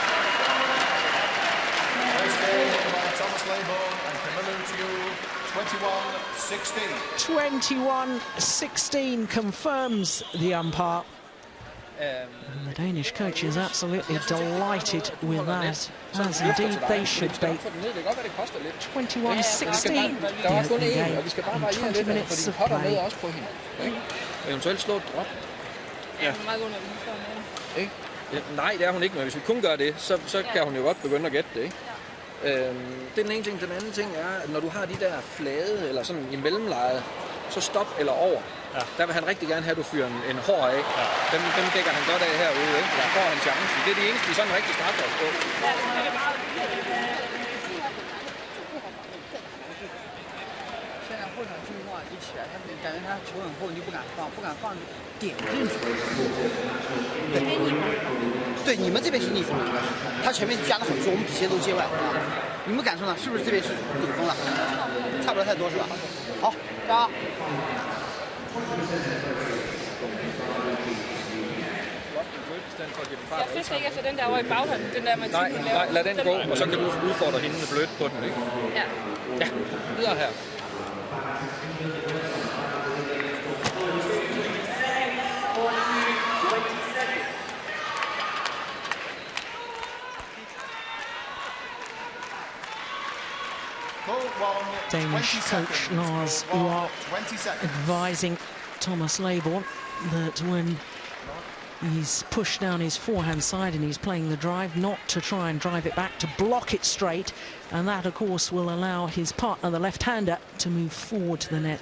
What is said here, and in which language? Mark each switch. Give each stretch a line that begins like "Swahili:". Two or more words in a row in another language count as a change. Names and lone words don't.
English: First goal by Thomas Laybourne and Camilla Rutiul, 21-16. 21-16 confirms the umpire. And the Danish coach is absolutely delighted with that, as indeed they should be. 21-16 the opening game in 20 minutes of play.
Danish: Eventuelt slå et drop. Ja. Nej, det er hun ikke, men hvis vi kun gør det, så kan hun jo godt begynde at gætte det. Ikke? Det er den ene ting. Den anden ting er, at når du har de der flade, eller sådan i mellemlejet, så stop eller over. Ja. Der vil han rigtig gerne have, at du fyrer en hård af. Ja. Dem dækker han godt af herude, ikke? Der får han chancen. Det er det eneste, de sådan rigtig straffer os på.
Chinese: 对，你们这边是逆风了，应该是。他前面加了很多，我们底下都接外。你们感受呢？是不是这边是顶风了？差不了太多是吧？好，加。
Danish: Jeg synes ikke efter den der over i baghånden, den der med typen Nej, lad den gå, og så kan du udfordre hende med blødt på den, ikke? Ja. Ja, videre her.
English: Danish coach Lars Uar advising Thomas Laybourne that when he's pushed down his forehand side and he's playing the drive, not to try and drive it back, to block it straight, and that of course will allow his partner, the left-hander, to move forward to the net.